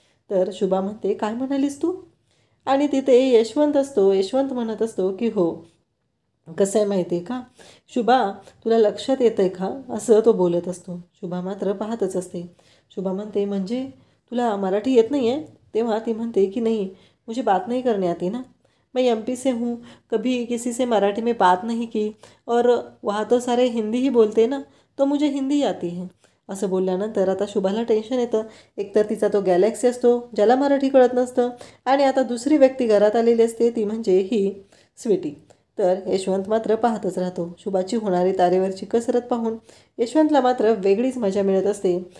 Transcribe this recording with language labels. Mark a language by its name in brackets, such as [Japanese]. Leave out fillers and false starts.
[Marathi] तर शुभा म्हणते काय म्हणालीस तू, आणि तिथे यशवंत असतो. यशवंत म्हणत असतो की हो, कसं आहे माहिती आहे का शुभा, तुला लक्षात येतं आहे का, असं तो बोलत असतो. शुभा मात्र पाहतच असते. शुभा म्हणते म्हणजे तुला मराठी येत नाही आहे. तेव्हा ती म्हणते की [Hindi] नहीं, मुझे बात नहीं करने आती ना, मैं MP से हूँ, कभी किसी से मराठी में बात नहीं की, और वहाँ तो सारे हिंदी ही बोलते ना, तो मुझे हिंदी आती है. [Marathi] असं बोलल्यानंतर आता शुभाला टेन्शन येतं. एकतर तिचा तो गॅलेक्सी असतो ज्याला मराठी कळत नसतं, आणि आता दुसरी व्यक्ती घरात आलेली असते ती म्हणजे ही स्वीटी. तर यशवंत मात्र पाहतच राहतो. शुभाची होणारी तारेवरची कसरत पाहून यशवंतला मात्र वेगळीच मजा मिळत असते.